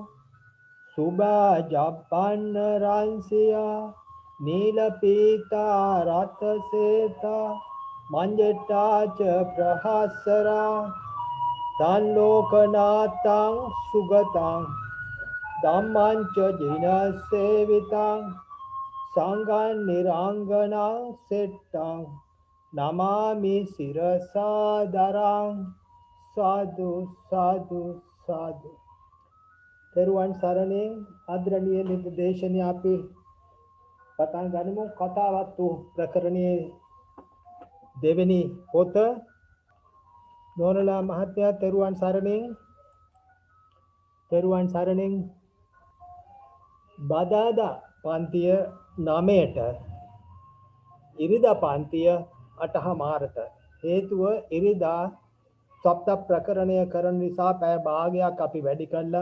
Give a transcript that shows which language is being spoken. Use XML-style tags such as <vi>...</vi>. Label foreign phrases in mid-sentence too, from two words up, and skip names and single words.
<pi>සුභජප්පන්න රංසියා නීල පීතා රතසේතා මංජට්ටාච ප්‍රහස්සරා තන් ලෝකනාතං සුගතං ධම්මංච ජිනසේවිතං සංඝං නිරංගනං සෙට්ටං නමාමි සිරසා දරං සාදු සාදු සාදු.</pi> <si>තෙරුවන් සරණින් ආදරණීය නිර්දේශනීය අපි පටන් ගනිමු. කතාවත්තු ප්‍රකරණයේ දෙවෙනි පොත. නෝනලා මහත්තයා තෙරුවන් සරණින් බදාදා පන්තිය 9ට ඉරිදා පන්තිය 8:00ට හේතුව ඉරිදා සප්ත ප්‍රකරණය කරන නිසා පැය භාගයක් අපි වැඩි කළා.</si>